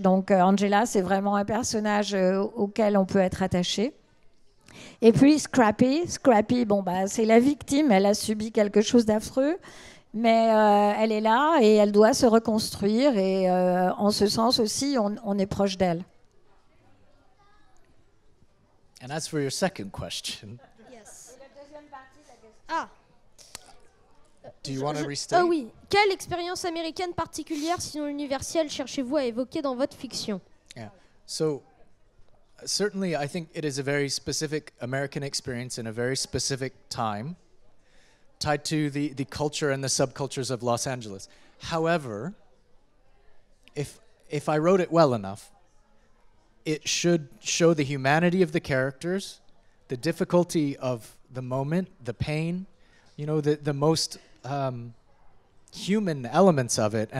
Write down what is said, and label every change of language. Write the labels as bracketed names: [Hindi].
[French] Donc Angela, c'est vraiment un personnage auquel on peut être attaché. Et puis Scrappy, c'est la victime, elle a subi quelque chose d'affreux, mais elle est là et elle doit se reconstruire et en ce sens aussi, on est proche d'elle. [English] And as for your second question, Yes. Ah. do you want to restate? [French] Oui. Quelle expérience américaine particulière, sinon universelle, cherchez-vous à évoquer dans votre fiction? [English] Yeah. So certainly I think it is a very specific American experience in a very specific time, tied to the culture and the subcultures of Los Angeles. However, if I wrote it well enough, it should show the humanity of the characters, the difficulty of the moment, the pain, the most human elements of it.